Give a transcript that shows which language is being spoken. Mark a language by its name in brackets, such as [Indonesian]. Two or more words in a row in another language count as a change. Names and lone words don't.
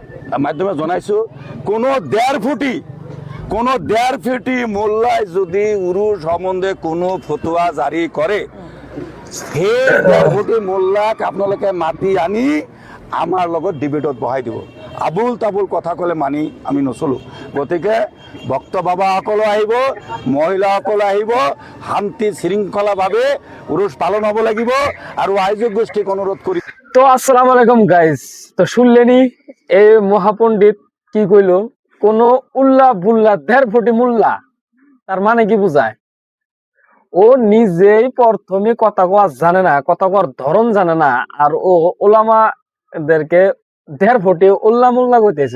[Assamese] মাধ্যমে জানাইছো কোনো দেড় ফুটি মোল্লায় যদি উরু সম্বন্ধে কোনো ফতোয়া জারি করে সেই দেড় ফুটি মোল্লাক আপোনালোকে মাতি আনি আমাৰ লগত ডিবেটত বহাই দিব। আবুল তাবুল কথা ক'লে মানি আমি নচলোঁ। গতিকে ভক্ত বাবাসকলো আহিব, মহিলাসকলো আহিব, শান্তি শৃংখলাভাৱে উৰুস পালন হ'ব লাগিব। আৰু আয়োজক গোষ্ঠীক অনুৰোধ কৰি [Bangla] তো [Arabic] السلام عليكم [Bangla] গাইজ। তো শুনলেনি এই মহাপণ্ডিত কি কইল, কোন উল্লাহ বুল্লাহ দেড় ফুটি মোল্লা, তার মানে কি বুঝায়? ও নিজেই প্রথমে কথা কওয়া জানে না, কথা কওয়ার ধরন জানে না, আর ও ওলামাদেরকে দেড় ফুটি উল্লাহ মোল্লা কইতেছে।